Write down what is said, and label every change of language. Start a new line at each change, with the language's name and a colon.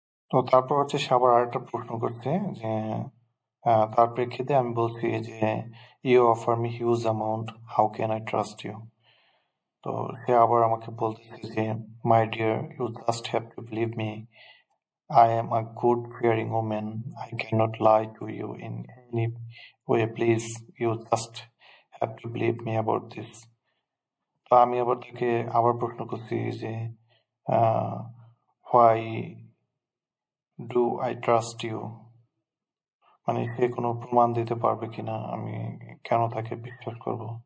Bangla: তো তারপর হচ্ছে সে আবার আরেকটা প্রশ্ন করছে যে তার প্রেক্ষিতে আমি বলছি যে you offer me huge amount, how can I trust you.
English: তো সে আবার আমাকে বলতেছে যে my dear, you just have to believe me, I am a good fearing woman. I cannot lie to you in any way. Please, you just have to believe me about this.
Bangla: তো আমি আবার তাকে আবার প্রশ্ন করছি যে why do I trust you? মানে সে কোনো প্রমাণ দিতে পারবে কিনা, আমি কেন তাকে বিশ্বাস করব।